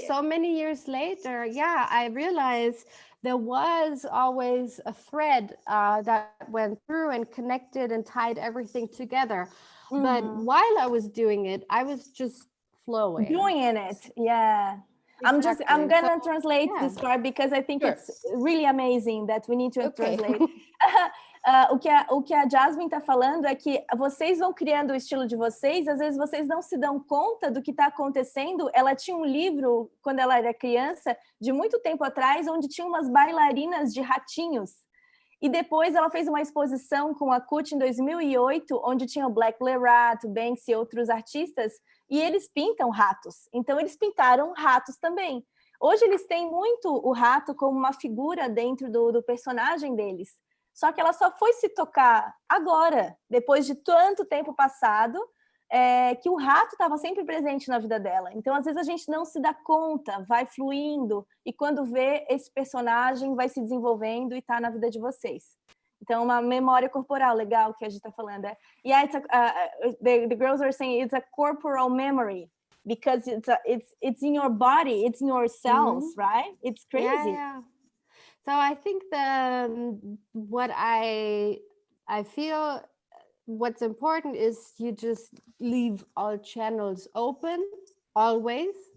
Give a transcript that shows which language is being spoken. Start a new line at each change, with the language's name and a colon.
English: so many years later, I realized there was always a thread that went through and connected and tied everything together. But while I was doing it, I was just flowing. Doing in it, yeah. Exactly. I'm gonna translate this part, because I think it's really amazing that we need to translate.
Portuguese: O que a Jasmin está falando é que vocês vão criando o estilo de vocês, às vezes vocês não se dão conta do que está acontecendo. Ela tinha um livro, quando ela era criança, de muito tempo atrás, onde tinha umas bailarinas de ratinhos. E depois ela fez uma exposição com a Kut em 2008, onde tinha o Black Rat, o Banksy e outros artistas, e eles pintam ratos. Então eles pintaram ratos também. Hoje eles têm muito o rato como uma figura dentro do personagem deles. Só que ela só foi se tocar agora, depois de tanto tempo passado, que o rato estava sempre presente na vida dela. Então, às vezes, a gente não se dá conta, vai fluindo, e quando vê, esse personagem vai se desenvolvendo e está na vida de vocês. Então, uma memória corporal legal que a gente está falando.
English: The girls are saying it's a corporal memory, because it's in your body, it's in your cells, right? It's crazy. Yeah. So I think what I feel what's important is you just leave all channels open, always.